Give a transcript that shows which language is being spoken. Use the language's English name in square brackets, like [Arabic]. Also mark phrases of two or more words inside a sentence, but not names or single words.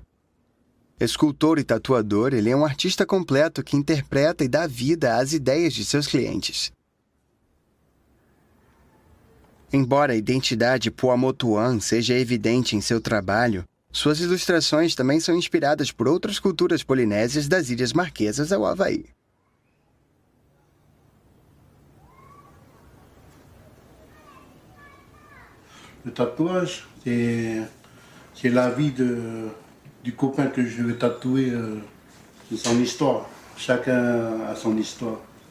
[Portuguese] Escultor e tatuador, ele é um artista completo que interpreta e dá vida às ideias de seus clientes. Embora a identidade Paumotuan seja evidente em seu trabalho, suas ilustrações também são inspiradas por outras culturas polinésias das Ilhas Marquesas ao Havaí. [French] Le tatouage, c'est la vie du copain que je veux tatouer, son histoire. Chacun a son histoire.